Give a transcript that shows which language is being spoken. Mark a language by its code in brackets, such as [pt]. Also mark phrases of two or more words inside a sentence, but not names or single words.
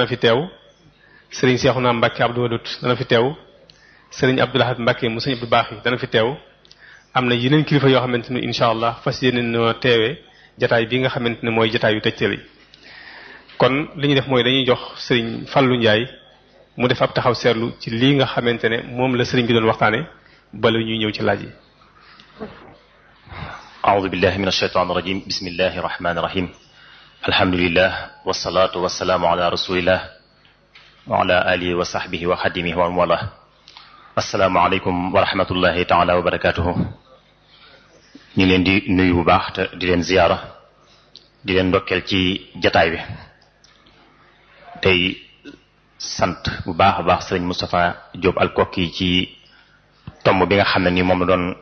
[wo] fi teew Serigne Cheikhouna Mbacke Abdou Wadoud dana fi teew Serigne Abdou Lahad Mbacke mu Serigne Abdou Baax yi dana fi teew am na yeneen kilifa yoo xamante ne [ar] إن شاء الله [wo] fas yéene noo teewee jataay bi nga xamante ne mooy jataay yu tëjteel yi kon li ñuy def mooy dañuy jox Serigne Fallou Ndiaye mu def ab taxaw seetlu ci lii nga xamante ne moom la Serigne bi doon waxtaane bala ñuy ñëw ci laaj yi. [ar] أعوذ بالله من الشيطان الرجيم بسم الله الرحمن الرحيم الحمد لله والصلاة والسلام على رسول الله وعلى آله وصحبه وخديمه ووالاه السلام عليكم ورحمة الله تعالى وبركاته [wo] ñu leen di nuyu bu baax te di leen ziyaara di leen ndokkeel ci jataay bi tey sant bu baax a baax sëriñ Moustapha Diop Alkoki ci tomb bi nga xam ne ni moom la doon